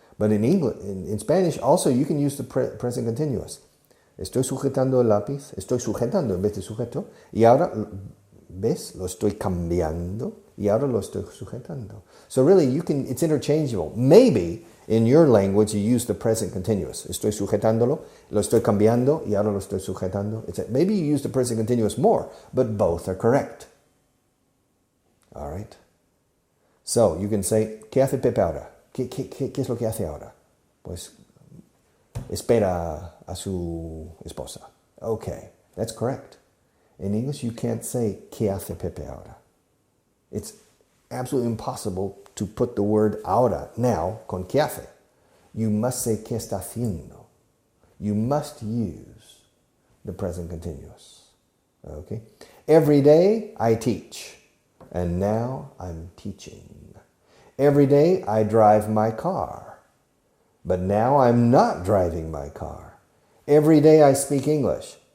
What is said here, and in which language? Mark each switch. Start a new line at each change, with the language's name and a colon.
English: But in Spanish also you can use the present continuous.
Spanish: Estoy sujetando el lápiz, estoy sujetando en vez de sujeto y ahora... ¿Ves? Lo estoy cambiando y ahora lo estoy sujetando.
English: So really, it's interchangeable. Maybe in your language you use the present continuous.
Spanish: Estoy sujetándolo, lo estoy cambiando y ahora lo estoy sujetando.
English: Maybe you use the present continuous more, but both are correct. All right? So you can say,
Spanish: ¿qué hace Pepe ahora? ¿Qué es lo que hace ahora? Pues espera a su esposa.
English: Okay, that's correct. In English, you can't say,
Spanish: ¿qué hace Pepe ahora?
English: It's absolutely impossible to put the word ahora, now,
Spanish: con ¿qué hace?
English: You must say,
Spanish: ¿qué está haciendo?
English: You must use the present continuous. Okay? Every day, I teach. And now, I'm teaching. Every day, I drive my car. But now, I'm not driving my car. Every day, I speak English.